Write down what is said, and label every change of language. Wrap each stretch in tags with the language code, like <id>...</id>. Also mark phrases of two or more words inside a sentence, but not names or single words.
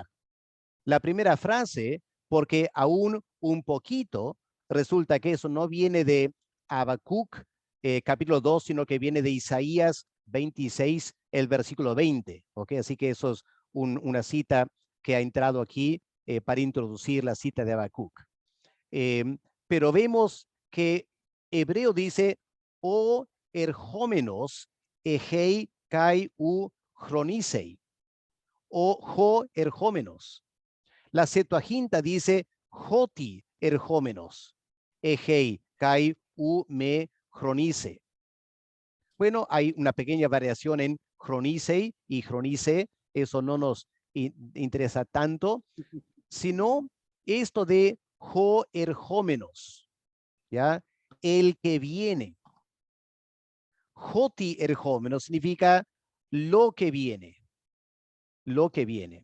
<es>La primera frase, porque aún un poquito, resulta que eso no viene de Habacuc, capítulo 2, sino que viene de Isaías 26, el versículo 20, ¿ok? Así que eso es una cita que ha entrado aquí para introducir la cita de Habacuc. Pero vemos que Hebreo dice,</es> <el>ὁ ἐρχόμενος, ἥξει καὶ οὐ χρονίσει, ὁ ὁ ἐρχόμενος.</el> <es>La Septuaginta dice,</es> <el>ὅτι ἐρχόμενος, ἥξει καὶ οὐ μὴ χρονίσῃ.</el> <es>Bueno, hay una pequeña variación en chronisei y chronice, eso no nos interesa tanto, sino esto de</es> <el>ὁ ἐρχόμενος,</el> <es>¿ya? El que viene.</es> <el>Ὅτι ἐρχόμενος</el> <es>significa lo que viene, lo que viene.</es>